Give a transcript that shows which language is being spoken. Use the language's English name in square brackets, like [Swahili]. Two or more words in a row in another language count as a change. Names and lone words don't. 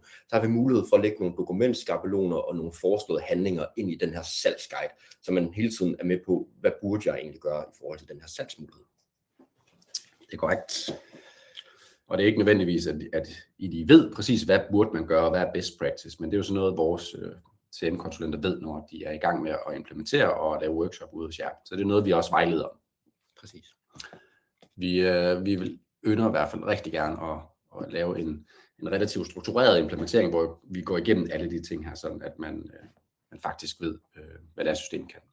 [Danish] Så har vi mulighed for at lægge nogle dokumentskabeloner og nogle foreslåede handlinger ind i den her salgsguide, så man hele tiden er med på, hvad burde jeg egentlig gøre i forhold til den her salgsmulighed. Det er korrekt. Og det er ikke nødvendigvis, at I ved præcis, hvad burde man gøre, og hvad er [English] best practice, [Danish] men det er jo sådan noget, vores CM-konsulenter ved, når de er i gang med at implementere og lave workshop ude hos jer. Så det er noget, vi også vejleder om. Præcis. Vi vil ynder i hvert fald rigtig gerne at lave en relativt struktureret implementering, hvor vi går igennem alle de ting her, sådan at man faktisk ved, hvad det system kan.